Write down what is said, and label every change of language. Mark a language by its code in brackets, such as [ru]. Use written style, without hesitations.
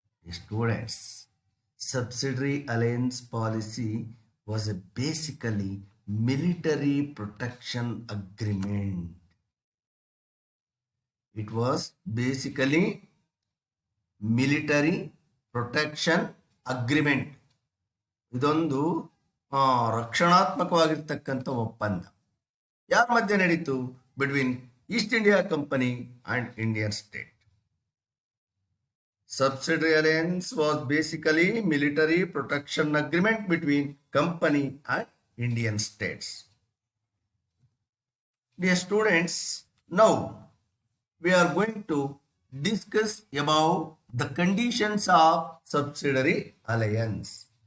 [en] Students, subsidiary alliance policy was a basically military protection agreement. It was basically military protection agreement. [kn] ಇದೊಂದು ರಕ್ಷಣಾತ್ಮಕವಾಗಿರ್ತಕ್ಕಂಥ ಒಪ್ಪಂದ ಯಾರ ಮಧ್ಯೆ ನಡೀತು? [en] Between East India Company and Indian state. Subsidiary alliance was basically military protection agreement between company and Indian states. Dear students, now we are going to discuss about the conditions of subsidiary alliance.